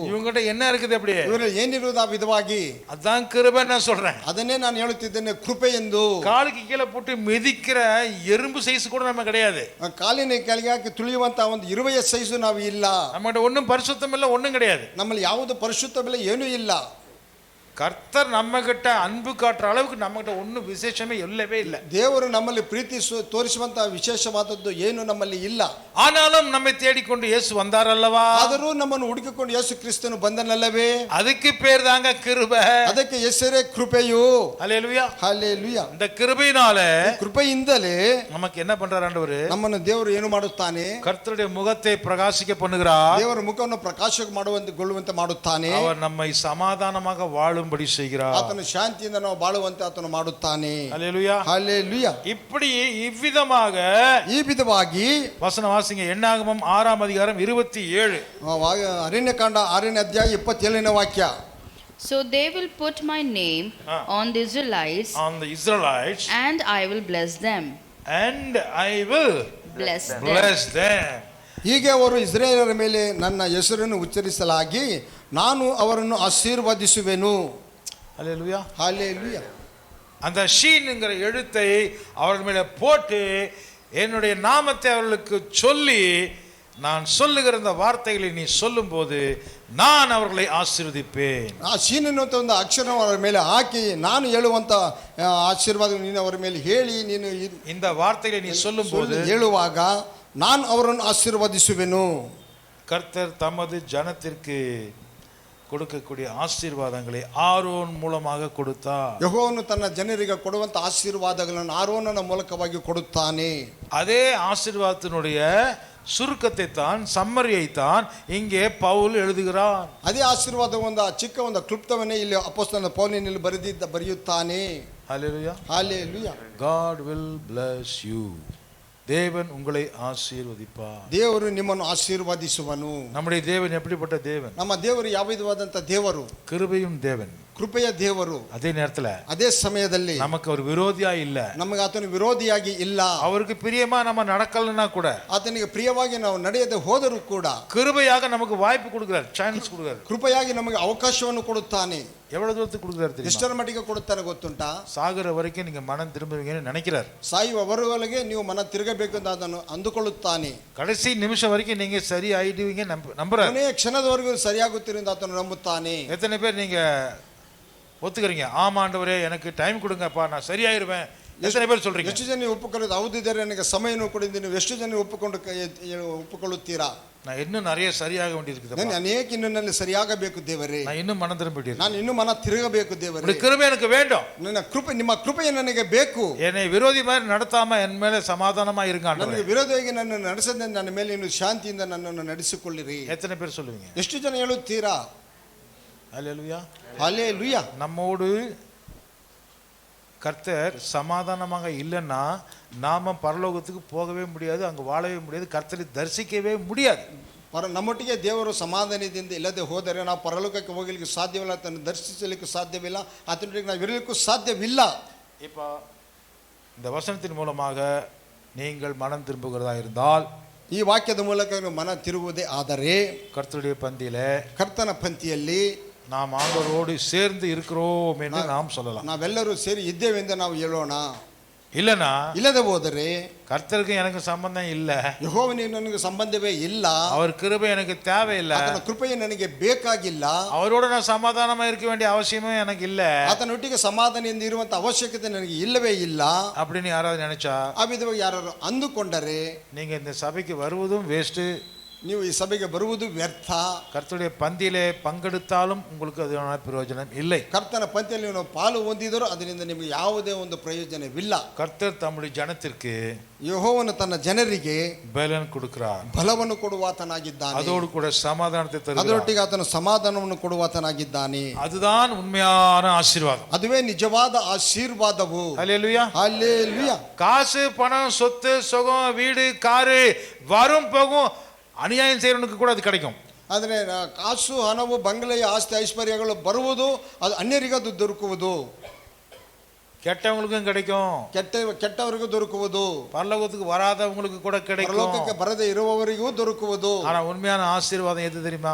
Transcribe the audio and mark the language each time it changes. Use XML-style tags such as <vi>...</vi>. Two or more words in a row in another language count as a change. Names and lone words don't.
<ta>இவங்ககிட்ட என்ன இருக்குது? அப்படி</ta> <kn>ಇವರಲ್ಲಿ ಏನಿರುವುದು ಆ ವಿಧವಾಗಿ?</kn> <ta>அதான் கிருபை நான் சொல்றேன்.</ta> <kn>ಅದನ್ನೇ ನಾನು ಹೇಳುತ್ತಿದ್ದೇನೆ, ಕೃಪೆ ಎಂದು.</kn> <ta>காலுக்கு கீழே போட்டு மிதிக்கிற எறும்பு சைஸ் கூட நம்ம கிடையாது.</ta> <kn>ಕಾಲಿನ ಕೆಳಗೆ ಹಾಕಿ ತುಳಿಯುವಂತ ಒಂದು ಇರುವೆಯ ಸೈಜು ನಾವು ಇಲ್ಲ.</kn> <ta>நம்மகிட்ட ஒன்றும் பரிசுத்தம் இல்லை, ஒன்றும் கிடையாது.</ta> <kn>ನಮ್ಮಲ್ಲಿ ಯಾವುದು ಪರಿಶುದ್ಧವಿಲ್ಲ, ಏನೂ ಇಲ್ಲ.</kn> <ta>கர்த்தர் நம்ம கிட்ட அன்பு காட்டுற அளவுக்கு நம்ம கிட்ட ஒன்றும் விசேஷமே இல்லவே இல்லை.</ta> <kn>ದೇವರು ನಮ್ಮಲ್ಲಿ ಪ್ರೀತಿ ತೋರಿಸುವಂತಹ ವಿಶೇಷವಾದದ್ದು ಏನು ನಮ್ಮಲ್ಲಿ ಇಲ್ಲ.</kn> <ta>ஆனாலும் நம்மை தேடிக்கொண்டு இயேசு வந்தார் அல்லவா?</ta> <kn>ಆದರೂ ನಮ್ಮನ್ನು ಹುಡುಕಿಕೊಂಡು ಯೇಸು ಕ್ರಿಸ್ತನು ಬಂದನಲ್ಲವೇ?</kn> <ta>அதுக்கு பேர் தாங்க கிருபை.</ta> <kn>ಅದಕ್ಕೆ ಹೆಸರೇ ಕೃಪೆಯು.</kn> <ta>ஹல்லேலூயா,</ta> <kn>ಹಲ್ಲೆಲೂಯಾ.</kn> <ta>இந்த கிருபையினால</ta> <kn>ಕೃಪೆಯಿಂದಲೇ</kn> <ta>நமக்கு என்ன பண்றார் ஆண்டவர்?</ta> <kn>ನಮ್ಮನ್ನು ದೇವರು ಏನು ಮಾಡುತ್ತಾನೆ?</kn> <ta>கர்த்தருடைய முகத்தை பிரகாசிக்க பண்ணுகிறார்.</ta> <kn>ದೇವರ ಮುಖವನ್ನು ಪ್ರಕಾಶ ಮಾಡುವಂತೆ ಮಾಡುತ್ತಾನೆ.</kn> <ta>அவர் நம்மை சமாதானமாக வாழும்படி செய்கிறார்.</ta> <kn>ಆತನು ಶಾಂತಿಯಿಂದ ನಾವು ಬಾಳುವಂತೆ ಆತನು ಮಾಡುತ್ತಾನೆ.</kn> <ta>ஹல்லேலூயா,</ta> <kn>ಹಲ್ಲೆಲೂಯಾ.</kn> <ta>இப்படி இவ்விதமாக</ta> <kn>ಈ ವಿಧವಾಗಿ</kn> <ta>வசனம் வாசிங்க. என்னாகமம் 6ஆம் அதிகாரம் 27.</ta> <kn>ಅರಣ್ಯಕಾಂಡ 6ನೇ ಅಧ್ಯಾಯ 27ನೇ ವಾಕ್ಯ.</kn> <en>So they will put my name on the Israelites, On the Israelites, and I will bless them. and I will Bless them. bless them.</en> <kn>ಹೀಗೆ ಅವರು ಇಸ್ರಾಯೇಲರ ಮೇಲೆ ನನ್ನ ಹೆಸರನ್ನು ಉಚ್ಚರಿಸಲಾಗಿ ನಾನು ಅವರನ್ನು ಆಶೀರ್ವದಿಸುವೆನು.</kn> <ta>ஹல்லேலூயா.</ta> <kn>ಹಲ್ಲೆಲೂಯಾ.</kn> <ta>அந்த ஷீன்ங்கிற எழுத்தை அவர்கள் மேலே போட்டு என்னுடைய நாமத்தை அவர்களுக்கு சொல்லி நான் சொல்லுகிற இந்த வார்த்தைகளை நீ சொல்லும்போது நான் அவர்களை ஆசீர்வதிப்பேன்.</ta> <kn>ಆ ಶೀನನ್ನುವಂಥ ಒಂದು ಅಕ್ಷರ ಅವರ ಮೇಲೆ ಹಾಕಿ ನಾನು ಹೇಳುವಂಥ ಆಶೀರ್ವಾದ ನೀನು ಅವರ ಮೇಲೆ ಹೇಳಿ ನೀನು</kn> <ta>இந்த வார்த்தைகளை நீ சொல்லும்போது</ta> <kn>ಹೇಳುವಾಗ ನಾನು ಅವರನ್ನು ಆಶೀರ್ವದಿಸುವೆನು.</kn> <ta>கர்த்தர் தமது ஜனத்திற்கு கொடுக்கக்கூடிய ஆசீர்வாதங்களை ஆரோன் மூலமாக கொடுத்தார்.</ta> <kn>ಯೆಹೋವನು ತನ್ನ ಜನರಿಗೆ ಕೊಡುವಂಥ ಆಶೀರ್ವಾದಗಳನ್ನು ಆರೋನನ ಮೂಲಕವಾಗಿ ಕೊಡುತ್ತಾನೆ.</kn> <ta>அதே ஆசீர்வாதத்தினுடைய சுருக்கத்தை தான், சம்மரியை தான் இங்கே பவுல் எழுதுகிறார்.</ta> <kn>ಅದೇ ಆಶೀರ್ವಾದ ಒಂದು ಚಿಕ್ಕ ಒಂದು ಕ್ಲುಪ್ತವನ್ನೇ ಇಲ್ಲಿ ಅಪೊಸ್ತಲನಾದ ಪೌಲನಲ್ಲಿ ಬರೆಯುತ್ತಾನೆ.</kn> <ta>ஹல்லேலூயா.</ta> <kn>ಹಲ್ಲೆಲೂಯಾ.</kn> <en>God will bless you.</en> <ta>தேவன் உங்களை ஆசீர்வதிப்பார்.</ta> <kn>ದೇವರು ನಿಮ್ಮನ್ನು ಆಶೀರ್ವದಿಸುವನು.</kn> <ta>நம்முடைய தேவன் எப்படிப்பட்ட தேவன்?</ta> <kn>ನಮ್ಮ ದೇವರು ಯಾವ ವಿಧವಾದಂಥ ದೇವರು?</kn> <ta>கிருபையும் தேவன்,</ta> <kn>ಕೃಪೆಯ ದೇವರು.</kn> <ta>அதே நேரத்துல</ta> <kn>ಅದೇ ಸಮಯದಲ್ಲಿ</kn> <ta>நமக்கு ஒரு விரோதியா இல்ல.</ta> <kn>ನಮಗೆ ಆತನು ವಿರೋಧಿಯಾಗಿ ಇಲ್ಲ.</kn> <ta>அவருக்கு பிரியமா நம்ம நடக்கலன்னா கூட,</ta> <kn>ಆತನಿಗೆ ಪ್ರಿಯವಾಗಿ ನಾವು ನಡೆಯದೆ ಹೋದರೂ ಕೂಡ</kn> <ta>கிருபையாக நமக்கு வாய்ப்பு கொடுக்கிறார், சான்ஸ் கொடுக்கிறார்.</ta> <kn>ಕೃಪೆಯಾಗಿ ನಮಗೆ ಅವಕಾಶವನ್ನು ಕೊಡುತ್ತಾನೆ.</kn> <ta>எவ்வளவு தூரத்துக்கு கொடுக்கிறார் தெரியுமா?</ta> <kn>ಎಷ್ಟರ ಮಟ್ಟಿಗೆ ಕೊಡುತ್ತಾನೆ ಗೊತ್ತುಂಟಾ?</kn> <ta>சாகுற வரைக்கும் நீங்க மனம் திரும்புவீங்கன்னு நினைக்கிறார்.</ta> <kn>ಸಾಯುವವರೆಗೆ ನೀವು ಮನ ತಿರುಗಬೇಕು ಅಂತ ಅದನ್ನು ಅಂದುಕೊಳ್ಳುತ್ತಾನೆ.</kn> <ta>கடைசி நிமிஷம் வரைக்கும் நீங்க சரி ஆயிடுவீங்க நம்புறாரு.</ta> <kn>ಕೊನೆಯ ಕ್ಷಣದವರೆಗೂ ಸರಿಯಾಗುತ್ತೀರಿ ಅಂತ ಆತನು ನಂಬುತ್ತಾನೆ.</kn> <ta>எத்தனை பேர் நீங்க ஒத்துக்கிறீங்க? ஆமாண்டவரே எனக்கு டைம் கொடுங்கப்பா, நான் சரியாயிருவேன். எத்தனை பேர் சொல்றீங்க?</ta> <kn>ಎಷ್ಟು ಜನ ಒಪ್ಪಿಕೊಳ್ಳೋದು? ಹೌದಿದ್ದಾರೆ, ನನಗೆ ಸಮಯವನ್ನು ಕೊಡಿದ್ದೀನಿ. ನೀವು ಎಷ್ಟು ಜನ ಒಪ್ಪಿಕೊಳ್ಳುತ್ತೀರಾ?</kn> <ta>நான் இன்னும் நிறைய சரியாக வேண்டியிருக்குது.</ta> <kn>ನಾನು ಅನೇಕ ಇನ್ನು ನನ್ನ ಸರಿಯಾಗಬೇಕು ದೇವರೇ.</kn> <ta>நான் இன்னும் மனம் திரும்பிட்டேன்.</ta> <kn>ನಾನು ಇನ್ನೂ ಮನ ತಿರುಗಬೇಕು ದೇವರೇ.</kn> <ta>கிருபை எனக்கு வேண்டும்.</ta> <kn>ನನ್ನ ಕೃಪೆ, ನಿಮ್ಮ ಕೃಪೆಯು ನನಗೆ ಬೇಕು.</kn> <ta>என்னை விரோதி மாதிரி நடத்தாம என் மேல சமாதானமா இருங்க</ta> <kn>ನನಗೆ</kn> <ta>ஆண்டவரே.</ta> <kn>ವಿರೋಧವಾಗಿ ನನ್ನನ್ನು ನಡೆಸದೆ ನನ್ನ ಮೇಲೆ ಇನ್ನು ಶಾಂತಿಯಿಂದ ನನ್ನನ್ನು ನಡೆಸಿಕೊಳ್ಳಿರಿ.</kn> <ta>எத்தனை பேர் சொல்லுவீங்க?</ta> <kn>ಎಷ್ಟು ಜನ ಹೇಳುತ್ತೀರಾ?</kn> <ta>ஹல்லேலூயா.</ta> <kn>ಹಲ್ಲೆಲೂಯಾ.</kn> <ta>நம்மோடு கர்த்தர் சமாதானமாக இல்லைன்னா நாம பரலோகத்துக்கு போகவே முடியாது, அங்கே வாழவே முடியாது, கர்த்தரை தரிசிக்கவே முடியாது.</ta> <kn>ನಮ್ಮೊಟ್ಟಿಗೆ ದೇವರು ಸಮಾಧಾನದಿಂದ ಇಲ್ಲದೆ ಹೋದರೆ ನಾವು ಪರಲೋಕಕ್ಕೆ ಹೋಗಲಿಕ್ಕೆ ಸಾಧ್ಯವಿಲ್ಲ, ತನ್ನ ದರ್ಶಿಸಲಿಕ್ಕೆ ಸಾಧ್ಯವಿಲ್ಲ, ಆತನೊಟ್ಟಿಗೆ ನಾವು ಇರಲಿಕ್ಕೂ ಸಾಧ್ಯವಿಲ್ಲ.</kn> <ta>இப்போ இந்த வசனத்தின் மூலமாக நீங்கள் மனம் திரும்புகிறதா இருந்தால்,</ta> <kn>ಈ ವಾಕ್ಯದ ಮೂಲಕ ನೀವು ಮನ ತಿರುಗುವುದೇ ಆದರೆ,</kn> <ta>கர்த்தருடைய பந்தியில</ta> <kn>ಕರ್ತನ ಪಂಕ್ತಿಯಲ್ಲಿ</kn> <ta>நாம் ஆண்டவரோடு சேர்ந்து இருக்கிறோம் என்று நாம் சொல்லலாம்.</ta> <kn>ನಾವೆಲ್ಲರೂ ಸೇರಿ ಇದ್ದೇವೆಂದು ನಾವು ಹೇಳೋಣ.</kn> <ta>இல்லனா</ta> <kn>ಇಲ್ಲದೆ ಹೋದರೆ</kn> <ta>கர்த்தருக்கு எனக்கு சம்பந்தம் இல்ல,</ta> <kn>ಯೆಹೋವನಿಗೆ ನನಗೆ ಸಂಬಂಧವೇ ಇಲ್ಲ,</kn> <ta>அவர் கிருபை எனக்கு தேவையில்லை,</ta> <kn>ಆತನ ಕೃಪೆಯು ನನಗೆ ಬೇಕಾಗಿಲ್ಲ,</kn> <ta>அவரோட நான் சமாதானமா இருக்க வேண்டிய அவசியமே எனக்கு இல்ல,</ta> <kn>ಆತನೊಟ್ಟಿಗೆ ಸಮಾಧಾನದಿಂದ ಇರುವಂತ ಅವಶ್ಯಕತೆ ನನಗೆ ಇಲ್ಲವೇ ಇಲ್ಲ</kn> <ta>அப்படின்னு யாராவது நினைச்சா,</ta> <kn>ಆ ವಿಧವಾಗಿ ಯಾರು ಅಂದುಕೊಂಡರೆ</kn> <ta>நீங்க இந்த சபைக்கு வருவதும் வேஸ்ட்,</ta> <kn>ನೀವು ಈ ಸಭೆಗೆ ಬರುವುದು ವ್ಯರ್ಥ.</kn> <ta>கர்த்தருடைய பந்தியிலே பங்கெடுத்தாலும் உங்களுக்கு அதனால பிரயோஜனம் இல்லை.</ta> <kn>ಕರ್ತನ ಪಂಕ್ತಿಯಲ್ಲಿ ನೀವು ಪಾಲು ಹೊಂದಿದರೂ ಅದರಿಂದ ನಿಮಗೆ ಯಾವುದೇ ಒಂದು ಪ್ರಯೋಜನವಿಲ್ಲ.</kn> <ta>கர்த்தர் தம்முடைய ஜனத்திற்கு</ta> <kn>ಯೆಹೋವನು ತನ್ನ ಜನರಿಗೆ</kn> <ta>பலன் கொடுக்கிறார்,</ta> <kn>ಬಲವನ್ನು ಕೊಡುವಾತನಾಗಿದ್ದಾನೆ,</kn> <ta>அதோடு கூட சமாதானத்தை தருகிறார்.</ta> <kn>ಅದರೊಟ್ಟಿಗೆ ಆತನು ಸಮಾಧಾನವನ್ನು ಕೊಡುವಾತನಾಗಿದ್ದಾನೆ.</kn> <ta>அதுதான் உண்மையான ஆசீர்வாதம்.</ta> <kn>ಅದುವೇ ನಿಜವಾದ ಆಶೀರ್ವಾದವು.</kn> <ta>ஹல்லேலூயா.</ta> <kn>ಹಲ್ಲೆಲೂಯಾ.</kn> <ta>காசு பணம் சொத்து சுகம் வீடு காரு வரும் போகும் அநியாயம் செய்யறவனுக்கு கூட அது கிடைக்கும்.</ta> <kn>ಆದರೆ ಕಾಸು ಹಣವು ಬಂಗಲೆಯ ಆಸ್ತಿ ಐಶ್ವರ್ಯಗಳು ಬರುವುದು, ಅದು ಅನ್ಯರಿಗೆ ಅದು ದೊರಕುವುದು,</kn> <ta>கெட்டவங்களுக்கும் கிடைக்கும்,</ta> <kn>ಕೆಟ್ಟವರಿಗೂ ದೊರಕುವುದು,</kn> <ta>பரலோகத்துக்கு வராதவங்களுக்கு கூட கிடைக்கும்,</ta> <kn>ಪರಲೋಕಕ್ಕೆ ಬರದೇ ಇರುವವರಿಗೂ ದೊರಕುವುದು.</kn> <ta>ஆனா உண்மையான ஆசீர்வாதம் எது தெரியுமா?</ta>